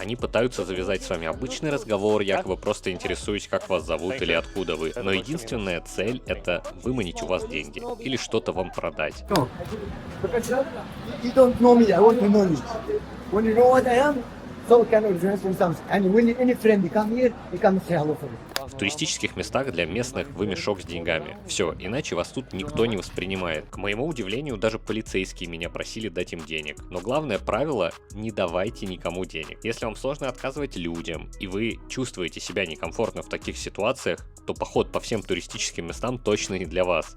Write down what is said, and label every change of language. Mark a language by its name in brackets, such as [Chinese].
[Russian] Они пытаются завязать с вами обычный разговор, якобы просто интересуюсь, как вас зовут или откуда вы. Но единственная цель — это выманить у вас деньги или что-то вам продать. [English] You don't know me, I want to know you. When you know what I am, so can address themselves. And when any friend come here, he come say hello for me. [Russian] В туристических местах для местных вы мешок с деньгами. Все, иначе вас тут никто не воспринимает. К моему удивлению, даже полицейские меня просили дать им денег. Но главное правило – не давайте никому денег. Если вам сложно отказывать людям, и вы чувствуете себя некомфортно в таких ситуациях, то поход по всем туристическим местам точно не для вас.